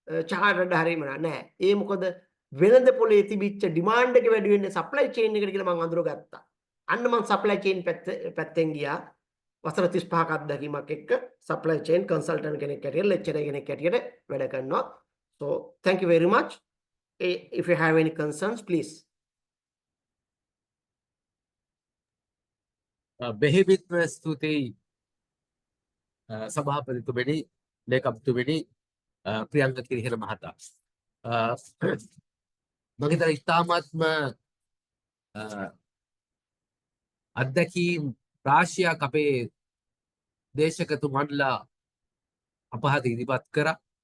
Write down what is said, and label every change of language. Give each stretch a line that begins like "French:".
Sinhala: චාර්ටර්ඩ් හරියම නෑ. ඒ මොකද වෙළඳ පොලේ තිබිච්ච ඩිමාන්ඩ් එක වැඩි වෙන්නේ සප්ලයි චේන් එකට කියලා මම අඳුරගත්තා. අන්න මම සප්ලයි චේන් පැත්තෙන් ගියා. වසර 35ක අත්දැකීමක් එක්ක සප්ලයි චේන් කන්සල්ටන්ට් කෙනෙක් හැටියට ලෙක්චරර් කෙනෙක් හැටියට වැඩ කරනවා.
English: So thank you very much. If you have any concerns please.
Sinhala: බෙහෙවින්ම ස්තුතියි සභාපතිතුමනි ලේකම්තුමනි ප්‍රියංග කිරිහෙල මහතා. මම හිතන ඉතාමත්ම අත්දැකීම් රාශියක් අපේ දේශකතුමන්ලා අපහත ඉදිරිපත් කරා.